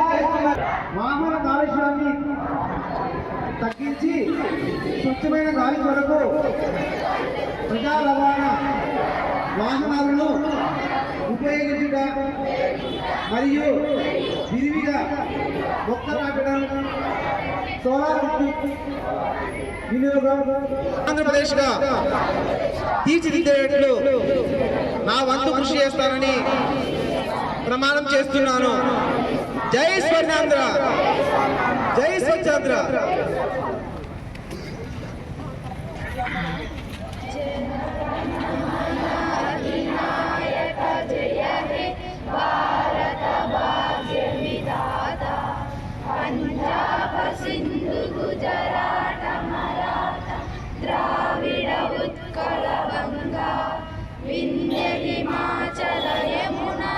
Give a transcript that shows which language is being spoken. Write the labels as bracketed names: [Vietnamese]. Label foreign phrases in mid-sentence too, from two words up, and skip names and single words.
[Telugu] చేస్తున్న వాహన కాలుష్యాన్ని తగ్గించి స్వచ్ఛమైన గాలి కొరకు ప్రజా రవాణా వాహనాలను ఉపయోగించుట మరియు విరివిగా మొక్కలు నాటడం, సోలార్ వినియోగం ఆంధ్రప్రదేశ్గా తీర్చిదిద్దేట్లు నా వంతు కృషి చేస్తానని ప్రమాణం చేస్తున్నాను. జై స్వర్ణాంధ్ర, జై స్వచ్ఛాంధ్ర. पंजाब सिंधु गुजरात मराठा द्राविड उत्कल गंगा विंध्य हिमाचल यमुना